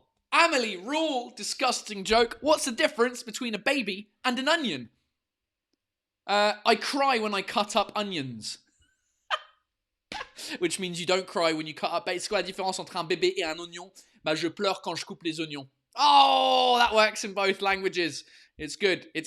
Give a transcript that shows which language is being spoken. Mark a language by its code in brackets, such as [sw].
[en] Amelie Rule, disgusting joke. What's the difference between a baby and an onion? I cry when I cut up onions. Which means you don't cry when you cut up. [fr] C'est quoi la différence entre un bébé et un oignon? Bah, je pleure quand je coupe les oignons. [en] Oh, that works in both languages. It's good.